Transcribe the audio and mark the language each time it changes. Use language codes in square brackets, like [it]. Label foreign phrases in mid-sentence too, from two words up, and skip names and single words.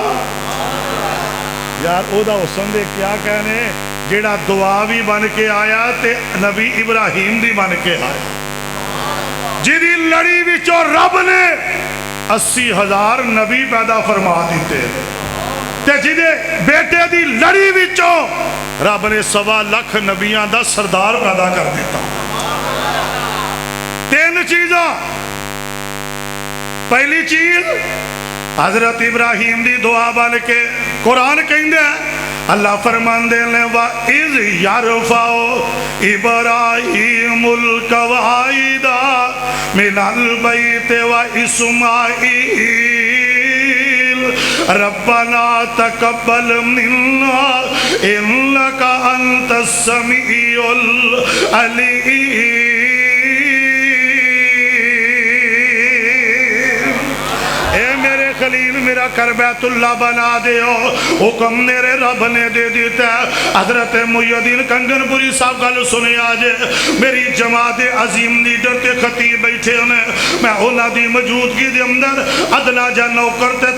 [pa] یار او دا حسن دے کیا کہنے جیڑا دعا بھی بن کے آیا تے نبی ابراہیم دی بن کے آیا جیدی لڑی وچوں رب نے 80,000 نبی پیدا فرما دیتے تے جیدے بیٹے دی لڑی وچوں رب نے 1.25 لاکھ نبیاں دا سردار پیدا کر دیتا تین چیزاں پہلی چیز حضرت ابراہیم دی دعا بن کے قرآن کہیں دے اللہ فرمان دے لیں [ar] وَإِذْ يَرْفَعُ إِبْرَاهِيمُ الْقَوَاعِدَ مِنَ الْبَيْتِ وَإِسْمَاعِيلَ رَبَّنَا تَقَبَّلْ مِنَّا إِنَّكَ أَنْتَ السَّمِيعُ الْعَلِيمُ [pa] خلیل میرا کر بیت اللہ بنا دیو حکم میرے رب نے دے دیتا ہے حضرت محی الدین کنگن پوری صاحب گل سنے آجے میری جماعت عظیم لیڈر تے خطیب بیٹھے انہیں میں اولا دی موجودگی دے اندر ادنا جا نوکر تے